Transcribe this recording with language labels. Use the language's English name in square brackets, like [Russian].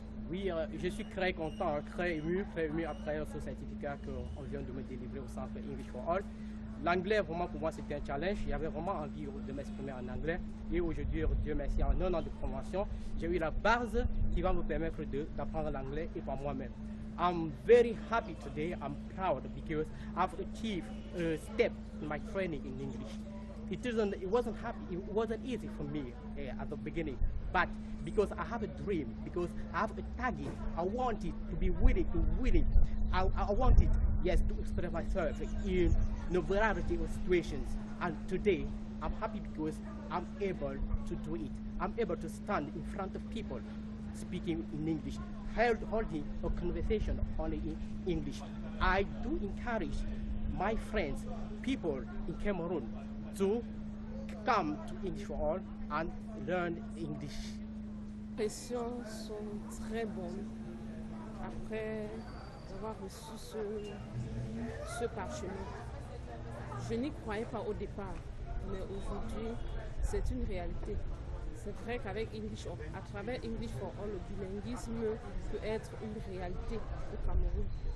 [French] Oui, je suis très content, très ému après ce certificat qu'on vient de me délivrer au centre English for All. L'anglais, vraiment, pour moi, c'était un challenge. J'avais vraiment envie de m'exprimer en anglais. Et aujourd'hui, Dieu merci, en un an de formation, j'ai eu la base qui va me permettre d'apprendre l'anglais et par moi-même. [English] I'm very happy today. I'm proud because I've achieved a step in my training in English. It wasn't easy for me at the beginning, but because I have a dream, because I have a target, I wanted to be willing to win it. I wanted, yes, to express myself in a variety of situations. And today, I'm happy because I'm able to do it. I'm able to stand in front of people speaking in English, holding a conversation only in English. I do encourage my friends, people in Cameroon, to come to English for All and learn English. [French] Les impressions sont très bonnes après avoir reçu ce parchemin. Je n'y croyais pas au départ, mais aujourd'hui, c'est une réalité. C'est vrai qu'avec à travers English for All, le bilinguisme peut être une réalité au Cameroun.